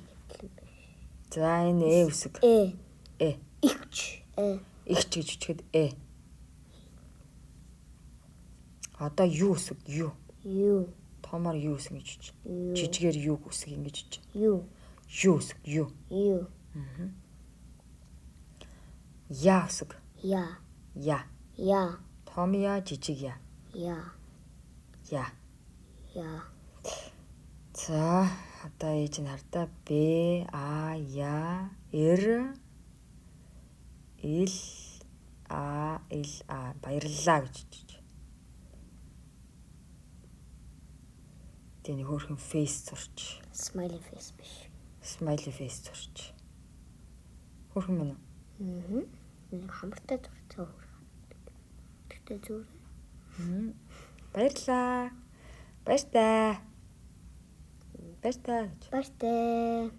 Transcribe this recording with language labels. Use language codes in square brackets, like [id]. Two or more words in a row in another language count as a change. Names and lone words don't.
[mn] За, энэ Э үсэг. Э. Э. Игч. Э. Игч гэж бичгээд Э. Одоо Ю үсэг. Ю. Ю. Томоор Ю үсэг гэж бичиж. Ю. Жижигээр Ю үсэг ингэж бичиж. Ю. Ю үсэг. Ю. Ю. Я үсэг. Я. Я. Я. Том я, жижиг я. Я. Я. Я. За, одоо ээж нь хардаа Б, А, Я, Р, Ил, А, Ил, А. Баярлалаа гэж бичиж. Тэний хөөрхөн фейс зурч. [en] Smiley face [mn] биш. [en] smiley face [mn] зурч. Хөөрхөн мөн үү? Нэг хамартай зурцаа өөр. Тэгтээ зүгээр. Баярлалаа. Баяртай. Баяртай гэж. Баяртай.